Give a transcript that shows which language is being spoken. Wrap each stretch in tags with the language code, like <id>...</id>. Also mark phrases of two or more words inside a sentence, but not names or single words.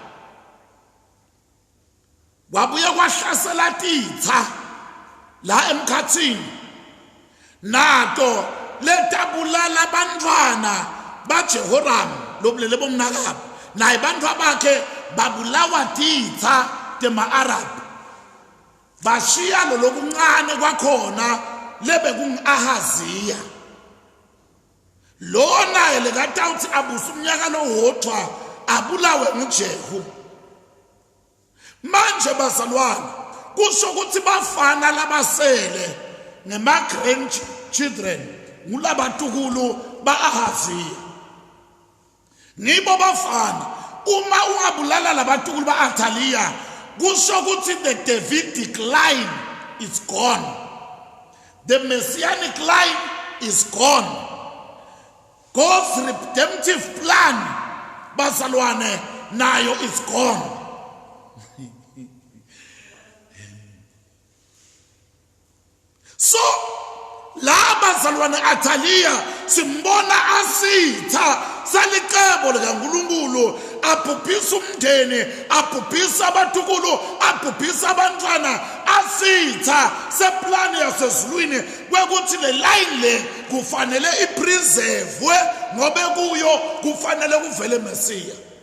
<ss>wabuye kwahlasela titsa la emkhatsini nato letabulala bantwana baJehoram lobulele bomnakabo naye bantu abakhe babulawa titsa tema-Arab bashiya lo lokuncane kwakhona lebe kungu-Ahaziya lo naye lekatawuthi abusa umnyaka lowodwa abulawe nguJehu manje bazalwane kusho ukuthi bafana labasele ngema-grandchildren ngulabatukulu ba-Ahaziya nibo bafana uma ungabulala labatukulu ba-Athaliya kusho ukuthi</ss> <en>the Davidic line is gone, the messianic line is gone. God's redemptive plan</en> <ss>bazalwane nayo</ss> <en>is gone.</en> <ss>So la bazalwane Athaliya simbona asitha salicebo likaNkulunkulu abhubhisa umndeni abhubhisa abatukulu abhubhisa abantwana asitha seplani yasezulwini kwekuthi le line le kufanele ipreserve ngobe kuyo kufanele kuvele Mesiya.</ss>